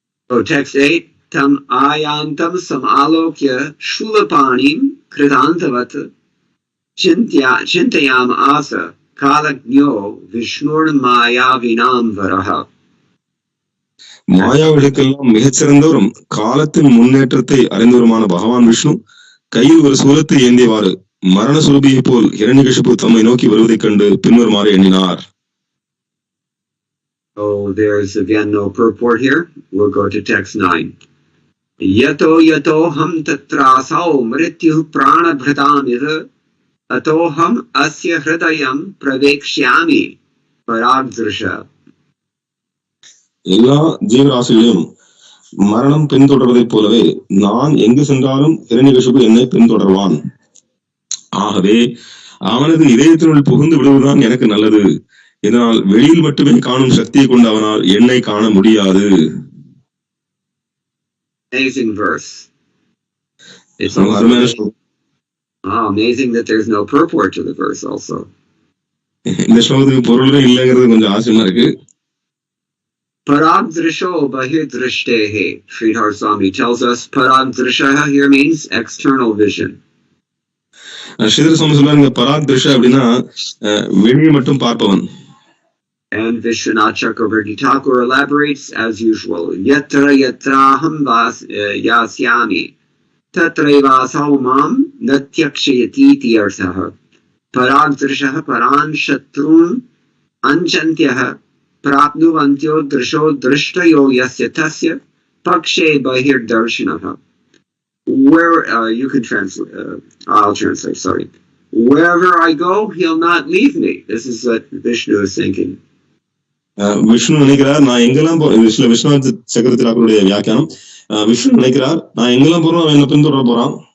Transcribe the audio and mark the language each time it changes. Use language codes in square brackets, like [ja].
[en] So text 8. [sa] Tam ayantam samalokya shulapanim kridantavat chintayam asa kalagno vishnur mayavinam varaha. [ta] மாயாவிகளுக்கெல்லாம் மிகச்சிறந்தவரும் காலத்தின் முன்னேற்றத்தை அறிந்தவருமான பகவான் விஷ்ணு கையில் ஒரு சூலத்தை ஏந்தியவாறு மரண சுரபியை போல் ஹிரண்யகசிபு தம்மை நோக்கி வருவதைக் கண்டு பின்வருமாறு எண்ணினார். [en] Oh, there's again no purport here. We'll go to text 9. [sa] Yato yato ham tatrasau mrityu prana bhratamir ato ham asya hridayam pravekshyami paragdrisha. [ta] எல்லா ஜீவராசிகளையும் மரணம் பின்தொடர்வதைப் போலவே நான் எங்கு சென்றாலும் ஹிரண்யகசிபு என்னை பின்தொடர்வான். ஆகவே அவனது இதயத்தினுள் புகுந்து விடுவதுதான் எனக்கு நல்லது. இதனால் வெளியில் மட்டுமே காணும் சக்தியை கொண்டு அவனால் என்னை காண முடியாது. [en] Amazing verse. It's amazing that there's no purport to the verse also. [ta] இந்த ஸ்லோகத்துக்கு பொருளே இல்லைங்கிறது கொஞ்சம் ஆச்சரியமா இருக்கு. [sa] Paragdrisho bahirdrishtehe. [en] Sridhar Swami tells us paragdrishaha here means external vision. [ta] Sridhar சுவாமி சொல்றாங்க பராக்திருஷா அப்படின்னா வெளியே மட்டும் பார்ப்பவன். [en] And Vishwanath Chakravarti Thakur elaborates as usual. [sa] Yatra yatraham yasyami tatrevasau mam natyakshayati tiyarthaha paragdrishaha paran shatrun anchantyah prapnuvantyo drisho drishtayo yasya tasya pakshe bahirdarshanaha. [en] Where you can translate, I'll translate, sorry. Wherever I go, he'll not leave me. This is what Vishnu is thinking. [ta] Vishnu நினைக்கிறார் நான் எங்கெல்லாம் விஸ்வநாத் சக்கரவர்த்தி தாக்கூருடைய வியாக்கியானம். விஷ்ணு நினைக்கிறார் நான் எங்கெல்லாம் போறோம் அவன் என்ன பின்தொடர போறான்.